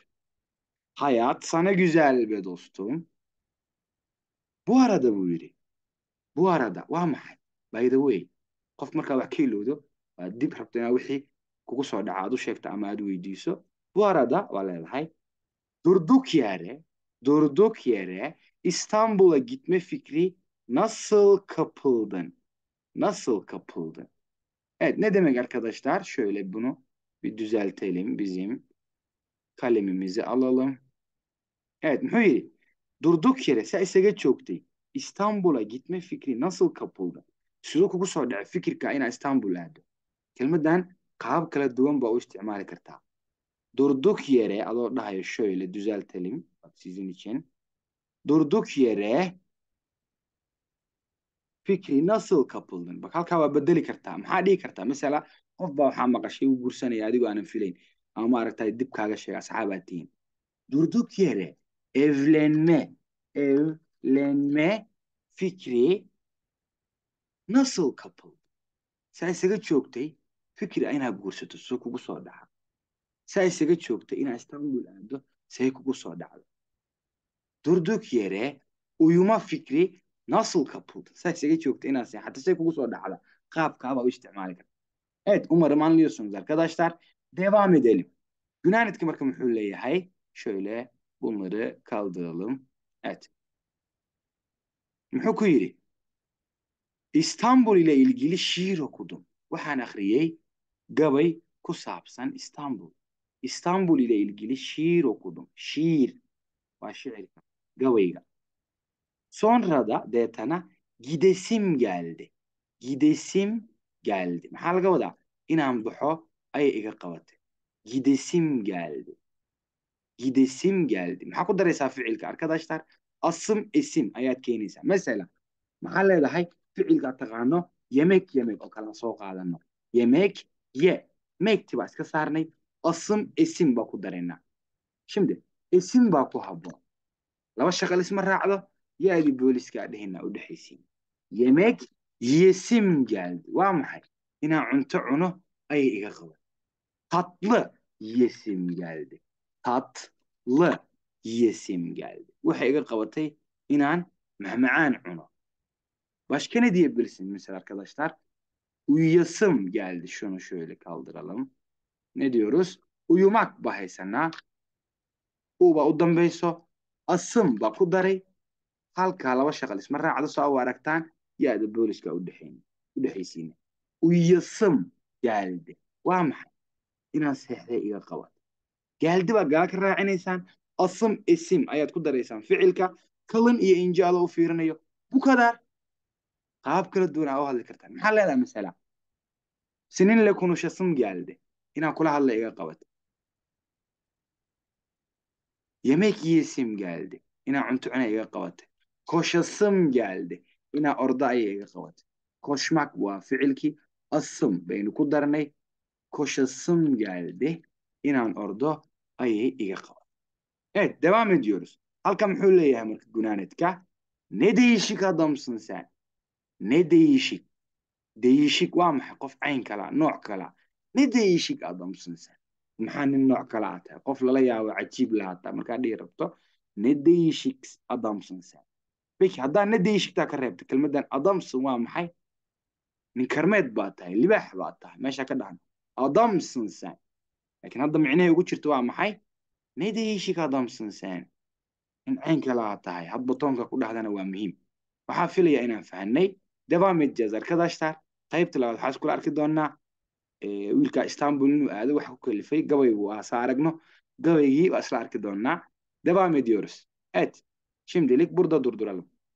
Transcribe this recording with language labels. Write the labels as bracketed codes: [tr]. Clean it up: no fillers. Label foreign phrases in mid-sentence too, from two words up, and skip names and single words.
[tr] Hayat sana güzel be dostum. Bu arada [so] buu yidhi. [tr] Bu arada [so] waa maxay? [en] By the way, [so] qof markaa wax ka ilowdo waa dib rabto inaad wixii kugu soo dhaca aad u sheegto ama aad weydiiso. [tr] Bu arada [so] waa leedahay. [tr] Durduk yere İstanbul'a gitme fikri nasıl kapıldın? Nasıl kapıldın? Evet ne demek arkadaşlar? Şöyle bunu bir düzeltelim. Bizim kalemimizi alalım. Evet [so] muxuu yidhi? [tr] Durduk yere [so] saa isaga joogtay [tr] İstanbul'a gitme fikri nasıl kapıldı? [so] Siduu kugu soo dhacay fikirka inaad İstanbul aado? Kelmaddan qaab kala duwan baa u isticmaali kartaa. [tr] Durduk yere [so] adoo dhahayo [tr] şöyle düzeltelim. Bak sizin için. Durduk yere fikri nasıl kapıldın? [so] Bak halkaa waa bedeli kartaa. Maxaa dhihi kartaa? Mesela qof baa waxaa maqashay uu guursanaya adigoo aanan filayn. Ama maaragtay dib kaaga sheega asxaabaad tihiin. [tr] Durduk yere evlenme fikri nasıl kapıldı? [so] Saa isaga joogtay fikri inaad guursato soo kugu soo dhaca. Saa isaga joogtay inaad İstanbul aado say kugu soo dhacdo. [tr] Durduk yere uyuma fikri nasıl kapıldı? [so] Saa isaga joogtay inaad seexato say kugu soo dhacda. Qaabkaabaa u isticmaali karta. [tr] Evet umarım anlıyorsunuz arkadaşlar. Devam edelim. [so] Günaanidka marka muxuu leeyahay? [tr] Şöyle bunları kaldıralım. Evet. [so] muxuu ku yidhi [tr] istanbul ile ilgili şiir okudum. [so] Waxaan akhriyey gabay ku saabsan istanbul. [tr] istanbul ile ilgili şiir okudum. [so] Şiir waa shicirka gabayga. [tr] Sonra da deetana gidesim geldi. Gidesim geldi. [so] Maxaa laga wadaa? Inaan baxo ayay iga qabatay. [tr] Gidesim geldi. Gidesim geldi. [so] Maxaa ku daraysaa ficilka arkadaşlar? Asım esim ayaad keenaysaa. Mesela maxaa leedahay ficilka aad taqaano [tr] yemek yemek [so] oo kala soo qaadano. [tr] Yemek ye. [so] Mekti baa iska saarnay. Asım esim baa ku daraynaa. Şimdi esim baa ku habboon. Laba shaqal isma raacdo. Yaadii booliska dhehina u dhexaysiin. [tr] Yemek yesim geldi. [so] Waa maxay? Inaan cunto cuno ayay iga qaban. [tr] Tatlı yesim geldi. Tatlı yesim geldi. [so] Waxay iga qabatay inaan macmacaan cuno. [tr] Başka ne diyebilirsin mesela arkadaşlar? Uyuyasım geldi. Şunu şöyle kaldıralım. Ne diyoruz? [so] Uyumak ba haysanaa. Uba u dambayso. Asım ba ku daray. Halkaa laba shaqal isma raacdo soo u aragtaan yaada booliska u dhexaysiina. [tr] Uyuyasım geldi. [so] Waa maxay? Inaan seexday iga qabat. Geldi baa gaa ka raacinaysaan. Asım esim ayaad ku daraysaan ficilka. Kalın iyo ince adoo u fiirinayo. [tr] Bu kadar. [so] Qaab kala duwan aa u hadli kartaan. Maxaa leedahay mesela? [tr] Seninle konuşasım geldi. [so] İnaan kula hadla iga qabat. [tr] Yemek yiyesim geldi. [so] İnaan cunto cuna iga qabat. [tr] Koşasım geldi. [so] Inaan orda ayay iga qabat. Koşmak waa ficilkii. Asım baynu ku darnay. [tr] Koşasım geldi. [so] İnaan ordo ayay iga qabat. [tr] Evet, devam ediyoruz. [so] Halkan muxuu leeyahay marka gunaanadka? [tr] Ne değişik adamsın sen. Ne değişik. [so] Değişik waa maxay? Qof cayn kala, nooc kala. [tr] Ne değişik adamsın sen. [so] Maxaa nin nooc kala aad tahay? Qof lala yaabo cajiib lahaata markaa dhihi rabto. [tr] Ne değişik adamsın sen. [so] Peki haddaa [tr] ne değişiktaa [so] ka reebta kelmaddan adamsın waa maxay? Nin karmeed baa tahay, libaax baa tahay. Meesha ka dhahan [tr] adamsın sen. [so] Laakiin hadda micnahay ugu jirto waa maxay? [tr] Ne değişik adamsın sen. [so] In cayn kala aad tahay. Hadba toonka ku dhahdana waa muhiim. Waxaa filaya inaan fahanay. [tr] Devam edeceğiz arkadaşlar. [so] Qaybta labaad waxaa iskula arki doonaa wiilka Istanbul inuu aado waxa ku kalifay gabaygu waa sa aragno. Gabaygii waa isla arki doonaa. [tr] Devam ediyoruz. Evet. Şimdilik burada durduralım.